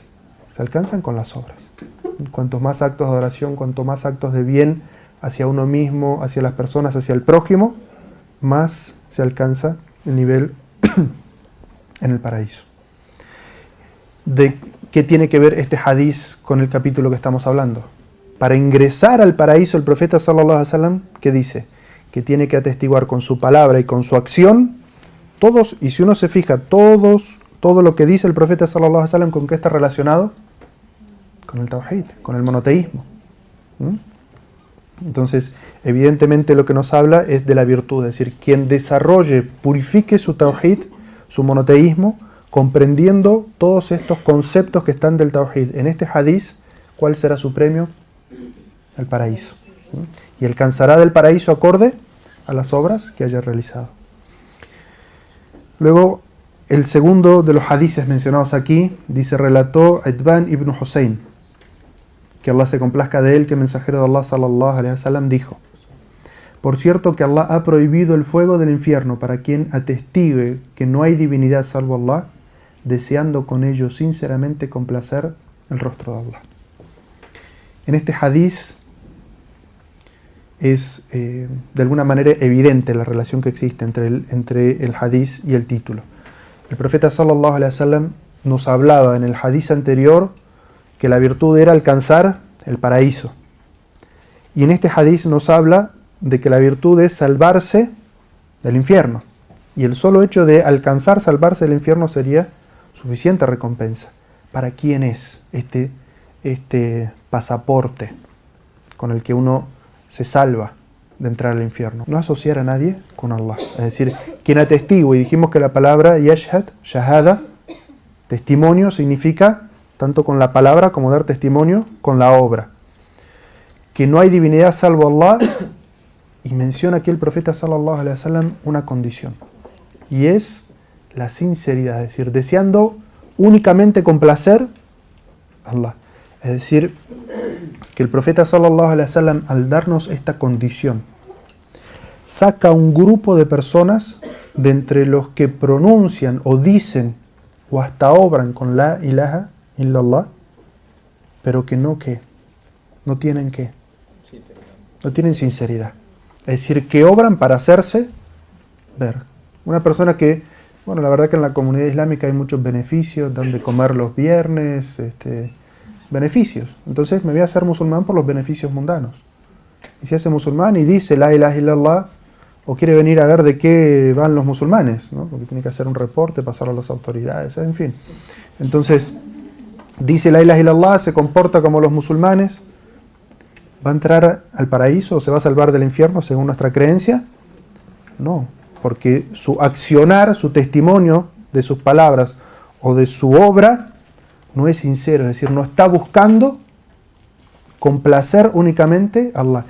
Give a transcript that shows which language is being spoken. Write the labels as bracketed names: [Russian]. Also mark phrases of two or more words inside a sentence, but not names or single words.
[Spanish] Se alcanzan con las obras. Cuantos más actos de oración, cuanto más actos de bien hacia uno mismo, hacia las personas, hacia el prójimo, más se alcanza el nivel en el paraíso. ¿De qué tiene que ver este hadiz con el capítulo que estamos hablando? Para ingresar al paraíso, el profeta [Arabic] صلى الله عليه وسلم, [Spanish] ¿qué dice? Que tiene que atestiguar con su palabra y con su acción todos, y si uno se fija, todo lo que dice el profeta [Arabic] صلى الله عليه وسلم, [Spanish] ¿con qué está relacionado? Con el tawhid, con el monoteísmo. Entonces, evidentemente lo que nos habla es de la virtud, es decir, quien desarrolle, purifique su tawhid, su monoteísmo, comprendiendo todos estos conceptos que están del tawhid. En este hadiz, ¿cuál será su premio? El paraíso. Y alcanzará del paraíso acorde a las obras que haya realizado. Luego, el segundo de los hadices mencionados aquí, relató Itban ibn Hussein, que Allah se complazca de él, que el mensajero de Allah [Arabic] صلى الله عليه وسلم [Spanish] dijo: por cierto que Allah ha prohibido el fuego del infierno para quien atestigue que no hay divinidad salvo Allah, deseando con ello sinceramente complacer el rostro de Allah. En este hadiz es de alguna manera evidente la relación que existe entre el hadiz y el título. El profeta [Arabic] صلى الله عليه وسلم [Spanish] nos hablaba en el hadiz anterior que la virtud era alcanzar el paraíso. Y en este hadiz nos habla de que la virtud es salvarse del infierno. Y el solo hecho de alcanzar salvarse del infierno sería suficiente recompensa. ¿Para quién es este pasaporte con el que uno se salva de entrar al infierno? No asociar a nadie con Allah. Es decir, quien atestigue, y dijimos que la palabra [Arabic] يشهد، شهادة, [Spanish] testimonio, significa tanto con la palabra como dar testimonio con la obra. Que no hay divinidad salvo Allah, y menciona aquí el profeta [Arabic] صلى الله عليه وسلم [Spanish] una condición, y es la sinceridad, es decir, deseando únicamente complacer a Allah. Es decir, que el profeta [Arabic] صلى الله عليه وسلم, [Spanish] al darnos esta condición, saca un grupo de personas de entre los que pronuncian o dicen o hasta obran con [Arabic] لا إله إلا الله, [Spanish] pero que no tienen no tienen sinceridad. Es decir, que obran para hacerse ver. Una persona que, bueno, la verdad que en la comunidad islámica hay muchos beneficios, dan de comer los viernes, beneficios. Entonces me voy a hacer musulmán por los beneficios mundanos. Y se hace musulmán y dice [Arabic] لا إله إلا الله, [Spanish] o quiere venir a ver de qué van los musulmanes, ¿no? Porque tiene que hacer un reporte, pasarlo a las autoridades, en fin. Entonces, dice [Arabic] لا إله إلا الله, [Spanish] se comporta como los musulmanes, ¿va a entrar al paraíso o se va a salvar del infierno según nuestra creencia? No, porque su accionar, su testimonio de sus palabras o de su obra no es sincero, es decir, no está buscando complacer únicamente a Allah.